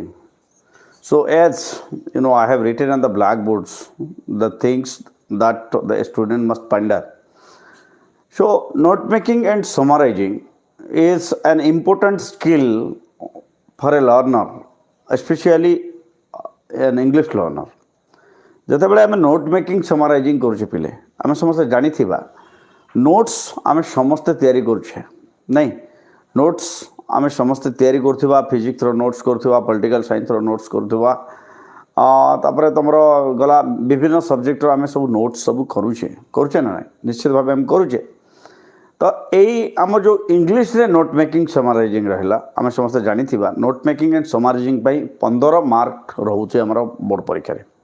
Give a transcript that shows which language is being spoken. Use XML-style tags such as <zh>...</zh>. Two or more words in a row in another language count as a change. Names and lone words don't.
<en>So as you know, I have written on the blackboards the things that the student must ponder. So note making and summarizing is an important skill for a learner, especially an English learner.</en> <or>ଯେତେବେଳେ ଆମେ</or> <en>note making summarizing</en> <or>କରୁଛେ ପିଲେ ଆମେ ସମସ୍ତେ ଜାଣିଥିବା ନୋଟ୍ସ ଆମେ ସମସ୍ତେ ତିଆରି କରୁଛେ ନାଇଁ ନୋଟ୍ସ ଆମେ ସମସ୍ତେ ତିଆରି କରୁଥିବା ଫିଜିକ୍ସର ନୋଟ୍ସ କରୁଥିବା</or> <en>political science notes</en> <or>କରୁଥିବା ତାପରେ ତୁମର ଗଲା ବିଭିନ୍ନ ସବଜେକ୍ଟର ଆମେ ସବୁ ନୋଟ୍ସ ସବୁ କରୁଛେ ନା ନାଇଁ ନିଶ୍ଚିତ ଭାବେ ଆମେ କରୁଛେ ତ ଏଇ ଆମର ଯେଉଁ ଇଂଲିଶରେ</or> <en>note making summarizing</en> <or>ରହିଲା ଆମେ ସମସ୍ତେ ଜାଣିଥିବା</or> <en>note making and summarizing</en> <or>ପାଇଁ 15 ମାର୍କ ରହୁଛି ଆମର ବୋର୍ଡ଼ ପରୀକ୍ଷାରେ</or>